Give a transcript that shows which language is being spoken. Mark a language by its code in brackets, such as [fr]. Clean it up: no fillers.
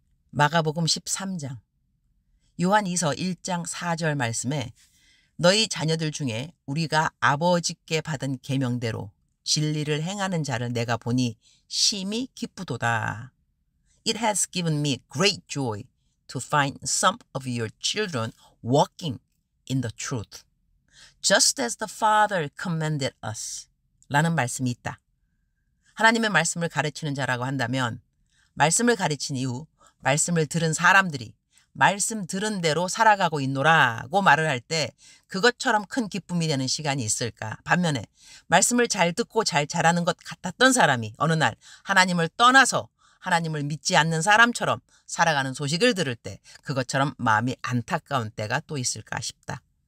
[ko] 마가복음 13장 요한이서 1장 4절 말씀에 너희 자녀들 중에 우리가 아버지께 받은 계명대로 진리를 행하는 자를 내가 보니 심히 기쁘도다. [en] It has given me great joy to find some of your children walking in the truth, just as the Father commanded us. [ko] 라는 말씀이 있다. 하나님의 말씀을 가르치는 자라고 한다면 말씀을 가르친 이후 말씀을 들은 사람들이 말씀 들은 대로 살아가고 있노라고 말을 할 때 그것처럼 큰 기쁨이 되는 시간이 있을까? 반면에 말씀을 잘 듣고 잘 자라는 것 같았던 사람이 어느 날 하나님을 떠나서 하나님을 믿지 않는 사람처럼 살아가는 소식을 들을 때 그것처럼 마음이 안타까운 때가 또 있을까 싶다.